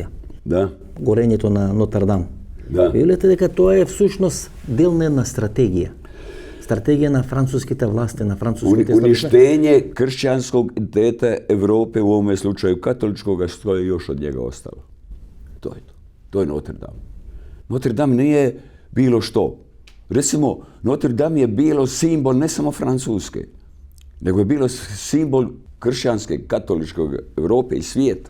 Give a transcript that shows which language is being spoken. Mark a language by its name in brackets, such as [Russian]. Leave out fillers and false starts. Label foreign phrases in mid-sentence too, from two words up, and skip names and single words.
[Macedonian] Да. Горењето на Нотр-Дам. Да. Видите дека тоа е всушност дел на една стратегија. Стратегија на француските власти, на француските [Croatian] Uništenje kršćanskog identiteta Europe, u ovome slučaju katoličkoga, što je još od njega ostalo. To je to. To je Notre Dame. Notre Dame nije bilo što. Recimo, Notre Dame je bilo simbol ne samo Francuske, nego je bilo simbol kršćanske, katoličke Europe i svijeta.